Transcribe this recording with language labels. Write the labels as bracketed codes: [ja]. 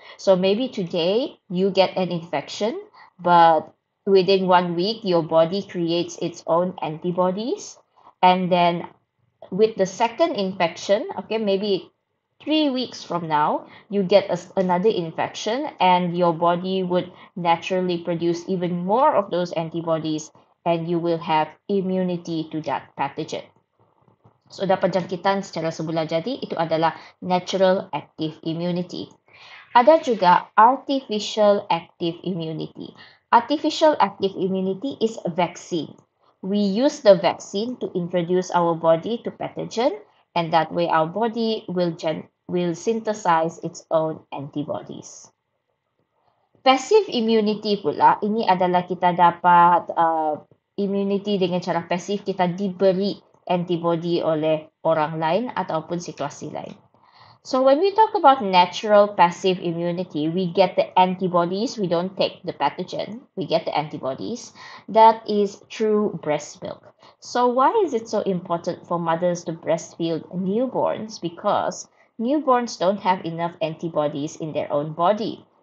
[en] So maybe today you get an infection, but within 1 week your body creates its own antibodies, and then with the second infection, okay, maybe 3 weeks from now, you get another infection and your body would naturally produce even more of those antibodies and you will have immunity to that pathogen. [ms] So, dapat jangkitan secara semula jadi, itu adalah natural active immunity. Ada juga artificial active immunity. [en] Artificial active immunity is a vaccine. We use the vaccine to introduce our body to pathogen, and that way our body will synthesize its own antibodies. [ms] Passive immunity pula, ini adalah kita dapat immunity dengan cara pasif, kita diberi antibody oleh orang lain ataupun situasi lain. [en] So when we talk about natural passive immunity, we get the antibodies. We don't take the pathogen. We get the antibodies. That is through breast milk. So why is it so important for mothers to breastfeed newborns? Because newborns don't have enough antibodies in their own body.